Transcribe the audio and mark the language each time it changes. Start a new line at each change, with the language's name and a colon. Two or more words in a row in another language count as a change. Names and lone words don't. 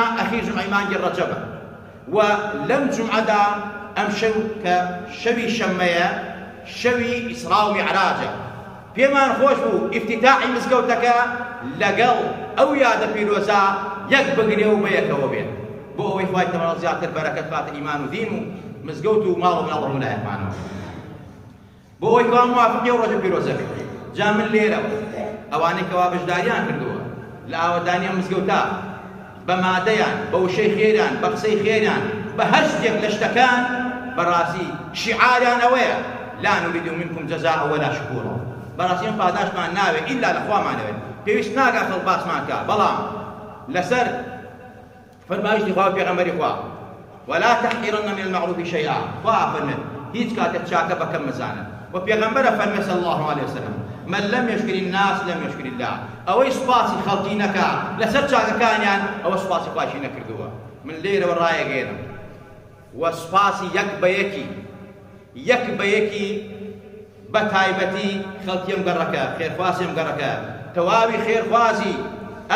Central Kurdish: ئەخیر جومعەی مانگی ڕەجەبە و لەم جومعەدا ئەم شەو کە شەوی شەممەیە، شەوی ئیسرا و میعراجە، پێمان خۆش بوو ئیفتتاحی مزگەوتەکە لەگەڵ ئەو یادە پیرۆزە یەک بگرێ و بەیەکەوە بێت بۆ ئەوەی خوای تەعالی زیاتر بەرەکەت باتە ئیمان و دین و مزگەوت و ماڵ و مناڵ و ویلایەتمانەوە، بۆ ئەوەی کەوا موافقی ئەو ڕۆژە پیرۆزە بێت. جا من لێرەوە ئەوانەی کەوا بەشداریان کردووە لە ئاوەدانی ئەم مزگەوتە بە مادەیان، بە وشەی خێران، بە قسەی خێران، بە هەر شتێک لە شتەکان بەڕاستی شیعاریان ئەوەیە
Arabic: لا نريد منكم جزاء ولا شكورا.
Central Kurdish: بەڕاستی ئەم پاداشمان ناوێت ئیلا لە خوامانەوێت، پێویست ناکات خەڵک باسمان کات، بەڵام لەسەر فەرمایشتی خوا و پێغەمبەری خوا
Arabic: ولا تحقرن من المعروف شيئا،
Central Kurdish: خوا فەرمێت هیچ کاتێک چاکە بەکەم مەزانن و پێغەمبەرە فەرمێ
Arabic: صلی الله عليه وسلم من لم يشكر الناس لم يشكر الله.
Central Kurdish: ئەوەی سوپاسی خەڵکی نەکا لەسەر چاکەکانیان ئەوە سوپاسی خواشی نەکردووە. من لێرەوە ڕایەگەێنم و سوپاسی یەک بە یەکی بە تایبەتی خەڵکی ئەم گەڕەکە، خێرخواسی ئەم گەڕەکە، تەواوی خێرخوازی ئەم